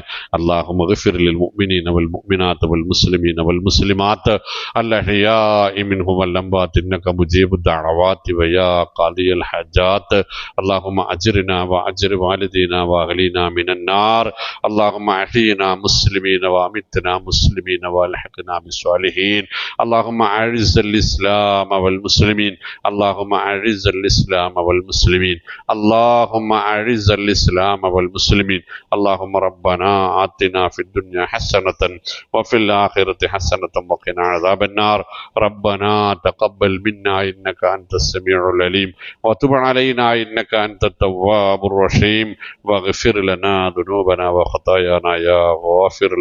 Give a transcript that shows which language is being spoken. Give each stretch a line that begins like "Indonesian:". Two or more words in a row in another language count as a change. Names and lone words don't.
Arabic: اللهم اغفر للمؤمنين والمؤمنات والمسلمين والمسلمات الأحياء منهم والأموات إنك مجيب الدعوات ويا قاضي الحاجات. اللهم أجرنا وأجر والدينا وأهلينا من النار. اللهم أحينا مسلمين وأمتنا مسلمين وألحقنا بالصالحين. اللهم أعز الإسلام والمسلمين. اللهم أعز الإسلام والمسلمين. اللهم أعز الإسلام والمسلمين. اللهم ربنا آتنا في الدنيا حسنة وفي الآخرة حسنة وقنا عذاب النار. ربنا تقبل منا إنك أنت السميع العليم وتب علينا إنك أنت التواب الرحيم واغفر لنا ذنوبنا وخطايانا يا غافر المذنبين.